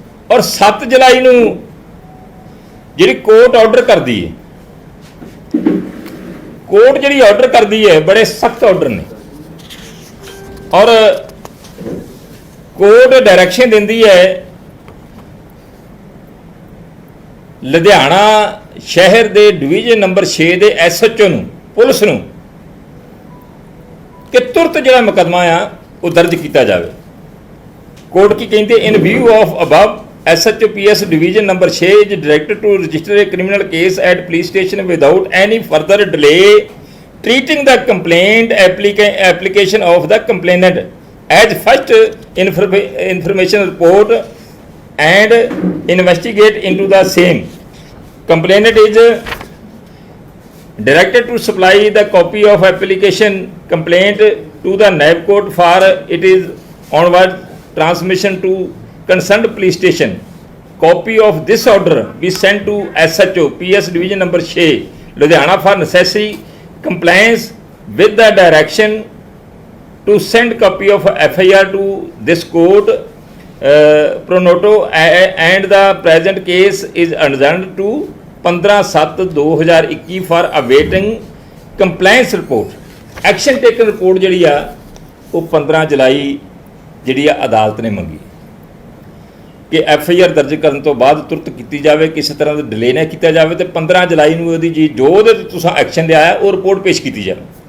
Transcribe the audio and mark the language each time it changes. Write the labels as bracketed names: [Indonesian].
[Punjabi] ਔਰ 7 ਜੁਲਾਈ ਨੂੰ ਜਿਹੜੀ ਕੋਰਟ ਆਰਡਰ ਕਰਦੀ ਹੈ ਕੋਰਟ ਜਿਹੜੀ ਆਰਡਰ ਕਰਦੀ ਹੈ ਬੜੇ ਸਖਤ ਆਰਡਰ ਨੇ ਔਰ ਕੋਰਟ ਡਾਇਰੈਕਸ਼ਨ ਦਿੰਦੀ ਹੈ ਲੁਧਿਆਣਾ ਸ਼ਹਿਰ ਦੇ ਡਿਵੀਜ਼ਨ ਨੰਬਰ 6 ਦੇ ਐਸਐਚਓ ਨੂੰ ਪੁਲਿਸ ਨੂੰ ਕਿ ਤੁਰਤ ਜਿਹੜਾ ਮੁਕੱਦਮਾ ਆ ਉਹ ਦਰਜ ਕੀਤਾ ਜਾਵੇ। ਕੋਰਟ ਕੀ ਕਹਿੰਦੇ [English] In view of above SHO PS division number 6 is directed to register a criminal case at police station without any further delay, treating the complaint application of the complainant as first information report and investigate into the same. Complainant is directed to supply the copy of application complaint to the NAB court for it is onward transmission to concerned police station. Copy of this order be sent to SHO PS division number 6 Ludhiana for necessary compliance with the direction to send copy of FIR to this court pro noto and the present case is adjourned to 15/7/2021 for awaiting compliance report. [Punjabi] Action taken report ਜਿਹੜੀ ਆ ਉਹ 15 ਜੁਲਾਈ ਜਿਹੜੀ ਆ ਅਦਾਲਤ ਨੇ ਮੰਗੀ ਕਿ FIR ਦਰਜ ਕਰਨ ਤੋਂ ਬਾਅਦ ਤੁਰਤ ਕੀਤੀ ਜਾਵੇ, ਕਿਸੇ ਤਰ੍ਹਾਂ ਦਾ ਡਿਲੇ ਨਾ ਕੀਤਾ ਜਾਵੇ ਤੇ 15 ਜੁਲਾਈ ਨੂੰ ਉਹਦੀ ਜੀ ਜੋ ਉਹਦੇ ਤੇ ਤੁਸੀਂ ਐਕਸ਼ਨ ਲਿਆ ਉਹ ਰਿਪੋਰਟ ਪੇਸ਼ ਕੀਤੀ ਜਾਵੇ।